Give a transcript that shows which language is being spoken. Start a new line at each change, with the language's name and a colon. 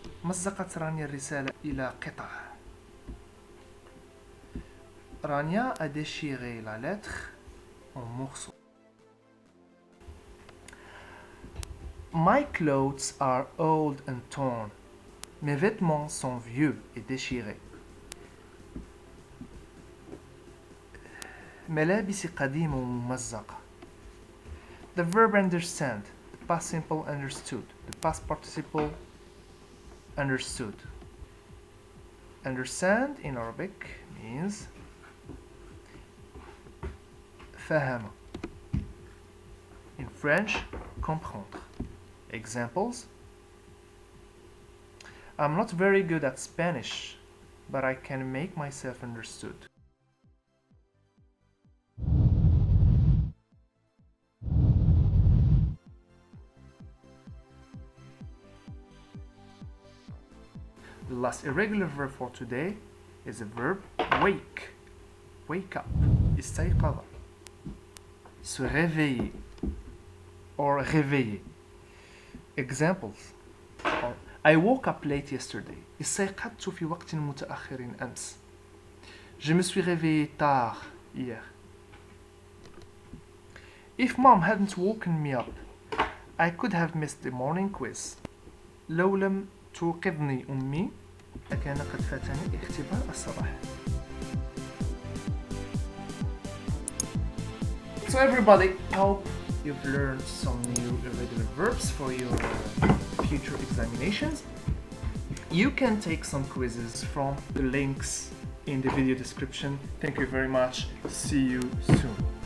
Arabic: مزقت رانيا الرسالة إلى قطع.
French: رانيا a déchiré la lettre en morceaux.
English: My clothes are old and torn.
French: Mes vêtements sont vieux et déchirés.
Arabic: ملابسي قديمة وممزقة.
English: The verb understand. The past simple understood. The past participle understood. Understand in Arabic means فهم. In French, comprendre. Examples: I'm not very good at Spanish, but I can make myself understood. The last irregular verb for today is the verb wake. Wake up. استيقظ.
French: se réveiller or réveiller.
English: Examples. I woke up late yesterday.
Arabic: استيقظت في وقت متأخر أمس.
French: Je me suis réveillé tard hier.
English: If mom hadn't woken me up, I could have missed the morning quiz.
Arabic: لو لم توقظني أمي لكان قد فاتني اختبار الصباح.
English: So everybody, I hope you've learned some new irregular verbs for your future examinations. You can take some quizzes from the links in the video description. Thank you very much. See you soon.